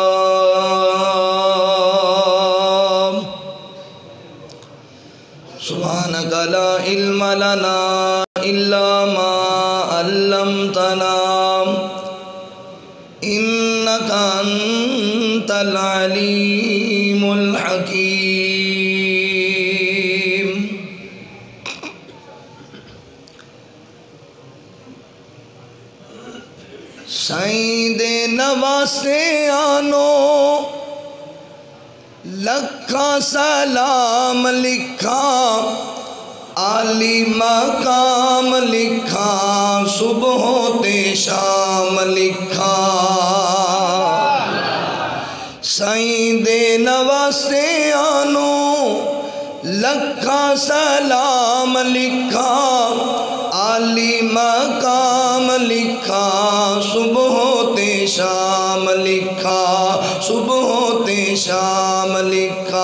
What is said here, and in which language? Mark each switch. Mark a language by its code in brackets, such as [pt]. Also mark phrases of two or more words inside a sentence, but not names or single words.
[ar] سبحانك لا علم لنا إلا ما علمتنا إنك أنت العليم الحكيم. [pa] سائیں دے نواسے آنو لکھا سلام لکھا عالی مقام لکھا صبح تے شام لکھا. سائیں دے نواسے آنو لکھا سلام لکھا عالی مقام لکھا صبح تے شام لکھا صبح تے شام لکھا.